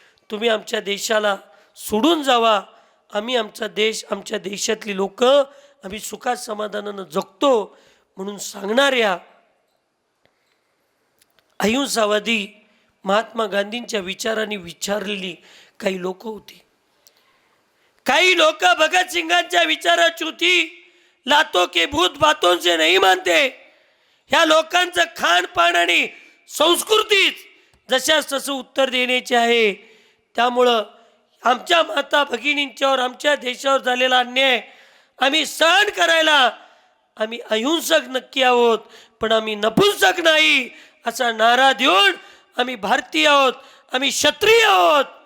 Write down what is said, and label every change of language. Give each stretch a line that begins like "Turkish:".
Marathi: तुम्ही आमच्या देशाला सोडून जावा. आम्ही आमचा देश, आमच्या देशातली लोक आम्ही सुखात समाधानानं जगतो म्हणून सांगणाऱ्या अहिंसावादी महात्मा गांधींच्या विचारांनी विचारलेली काही लोक होती. काही लोक भगतसिंगांच्या विचाराची होती,
Hindi: लातो के भूत बातों से नहीं मानते.
Marathi: ह्या लोकांचं खानपान आणि संस्कृतीच जशास तसं उत्तर देण्याचे आहे. त्यामुळं आमच्या माता भगिनींच्यावर आमच्या देशावर झालेला अन्याय आम्ही सहन करायला आम्ही अहिंसक नक्की आहोत, पण आम्ही नपुंसक नाही असा नारा देऊन आम्ही भारतीय आहोत, आम्ही क्षत्रिय आहोत